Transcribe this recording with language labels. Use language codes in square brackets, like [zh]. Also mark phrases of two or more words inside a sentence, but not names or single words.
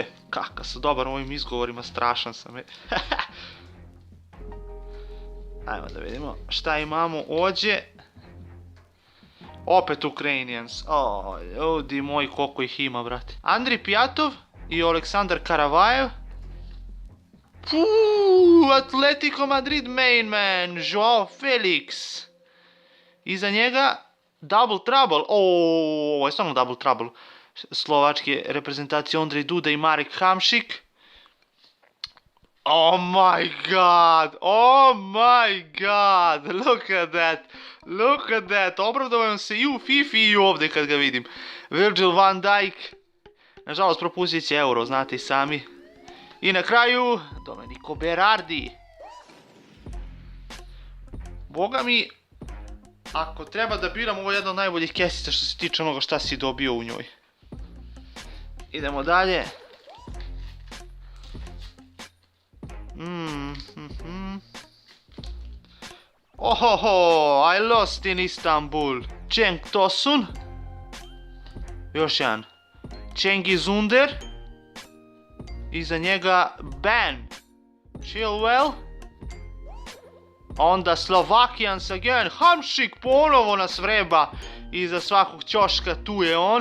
[bs] Kakav sam dobar u ovim izgovorima, strašan sam. Ajmo da vidimo šta imamo ovdje. Opet Ukrainians, ljudi moji koliko ih ima brate. Andrij Pjatov i Aleksandar Karavajev. [en] Atletico Madrid main man, Joao Felix. [bs] Iza njega [en] Double Trouble, [bs] ovo je stvarno [en] Double Trouble, [bs] slovačke reprezentacije Ondrej Duda i Marek Hamšik. [en] Oh my god, look at that, [bs] opravdavam se i u FIFA i ovdje kad ga vidim. Virgil van Dijk, nažalost propustit će Euro, znate i sami. I na kraju, Domenico Berardi. Boga mi, ako treba da biram, ovo je jedna od najboljih kesica što se tiče onoga šta si dobio u njoj. Idemo dalje. [en] I lost in Istanbul. [bs] Cenk Tosun. Još jedan. Cengiz Under. Iza njega Ben Chilwell. Onda [en] Slovakians again, [bs] Hamšik ponovo nas vreba iza svakog ćoška, tu je on.